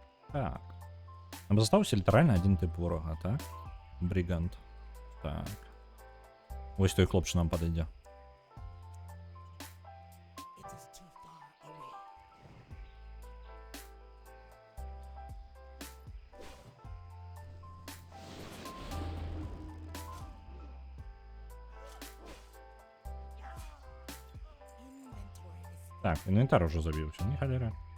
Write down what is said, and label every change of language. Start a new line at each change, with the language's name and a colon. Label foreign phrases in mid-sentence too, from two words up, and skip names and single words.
Belarusian: Так. Нам застаўся літаральна адзін тып ворага, так? Брігант. Так. Вось той хлопчык нам падыдзе.
English: It is too far away.
Belarusian: Так, інвентар ужо забіўся, не халера.